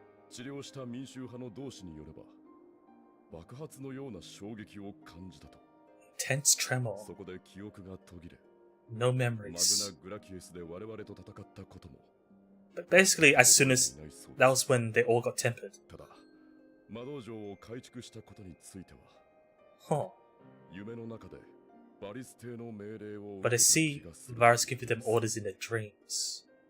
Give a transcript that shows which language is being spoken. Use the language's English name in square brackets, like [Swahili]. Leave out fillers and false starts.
[Japanese] 治療した民衆派の同志によれば、爆発のような衝撃を感じたと。 [English] Tense tremor. [Japanese] そこで記憶が途切れ。 [English] No memories. [Japanese] マグナグラキエスで我々と戦ったことも。 [English] But basically, as soon as that was when they all got tempered. [Japanese] ただ、魔道場を改築したことについては。 Huh. 夢の中でバリス邸の命令を。 [English] But I see Varus giving them orders in their dreams.